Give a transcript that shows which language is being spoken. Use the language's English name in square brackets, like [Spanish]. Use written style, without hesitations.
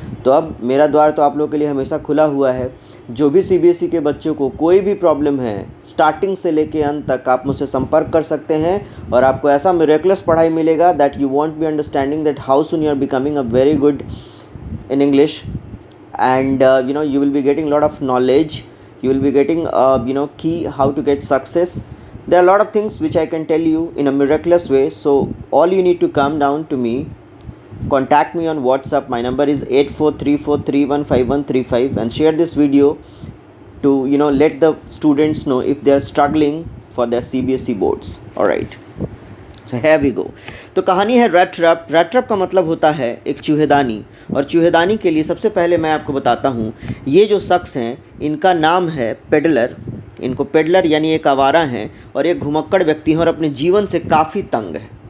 [Hindi] तो अब मेरा द्वार तो आप लोगों के लिए हमेशा खुला हुआ है। जो भी सीबीएसई के बच्चों को कोई भी प्रॉब्लम है, स्टार्टिंग से लेके अंत तक आप मुझसे संपर्क कर सकते हैं, और आपको ऐसा मिरेकलस पढ़ाई मिलेगा [English] That you want be understanding that how soon you are becoming a very good in English, and you will be getting a lot of knowledge. You will be getting key how to get success. There are a lot of things which I can tell you in a miraculous way. So all you need to come down to me, contact me on WhatsApp. My number is 8434315135, and share this video to let the students know if they are struggling for their CBSE boards. All right, so here we go. [Hindi] तो कहानी है rat trap. Rat trap का मतलब होता है एक चूहेदानी, और चूहेदानी के लिए सबसे पहले मैं आपको बताता हूँ, ये जो शख्स हैं इनका नाम है पेडलर। इनको पेडलर यानी एक आवारा हैं, और एक घुमक्कड़ व्यक्ति हैं, और अपने जीवन से काफ़ी तंग है।